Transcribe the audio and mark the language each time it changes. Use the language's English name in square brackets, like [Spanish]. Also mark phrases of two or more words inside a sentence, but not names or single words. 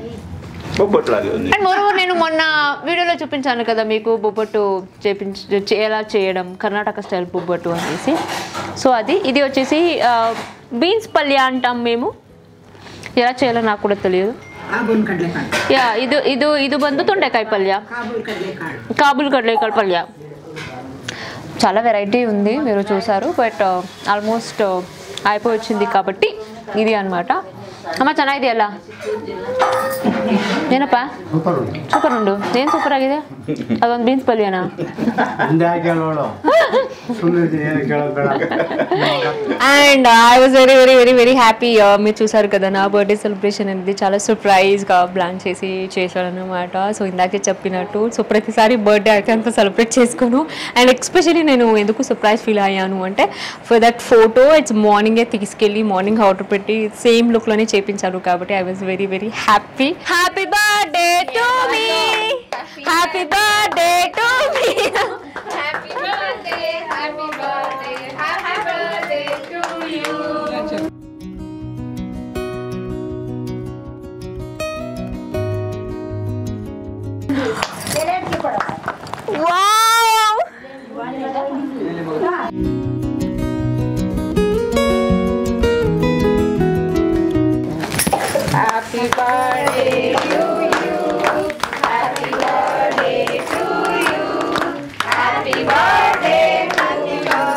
[English] and moreover [Telugu] నేను మొన్న వీడియోలో చూపించాను కదా మీకు, బొబ్బట్టు ఎలా చేయడం, కర్ణాటక స్టైల్ బొబ్బట్టు అనేసి. సో ఇది వచ్చేసి బీన్స్ పల్య అంటాం మేము. ఎలా చేయాలో నాకు కూడా తెలియదు. యా, ఇది [Kannada] ಬಂದು ತೊಂಡೆಕಾಯಿ ಪಲ್ಯ, ಕಾಬುಲ್ ಕಡಲೆಕಾಯ ಪಲ್ಯ. [Telugu] చాలా వెరైటీ ఉంది, మీరు చూసారు. [English] but almost [Telugu] అయిపోయి వచ్చింది కాబట్టి ఇది అనమాట. [Kannada] ಅಮ್ಮ ಚೆನ್ನಾಗಿದೆಯಲ್ಲ? ಏನಪ್ಪ ಸೂಪರ್ ಉಂಡು. ಏನು ಸೂಪರ್ ಆಗಿದೆ? ಅದೊಂದು ಬೀನ್ಸ್ ಪಲ್ಯನಾ? [English] and I was very very very very happy. [Telugu] మీరు చూసారు కదా నా [English] birthday celebration [Telugu] అనేది చాలా సర్ప్రైజ్గా ప్లాన్ చేశాడు అనమాట. సో ఇందాకే చెప్పినట్టు, సో ప్రతిసారి బర్త్డే అయితే అంత సెలబ్రేట్ చేసుకోను. [English] and especially [Telugu] నేను ఎందుకు సర్ప్రైజ్ ఫీల్ అయ్యాను అంటే, [English] for that photo it's morning [Telugu] తీసుకెళ్ళి [English] morning order [Telugu] పెట్టి సేమ్ లుక్లోనే చేయించారు కాబట్టి [English] I was very very happy. happy birthday to me, happy birthday to me, happy birthday, happy birthday, happy birthday to you. వావ్! Happy birthday to you, happy birthday to you, happy birthday, happy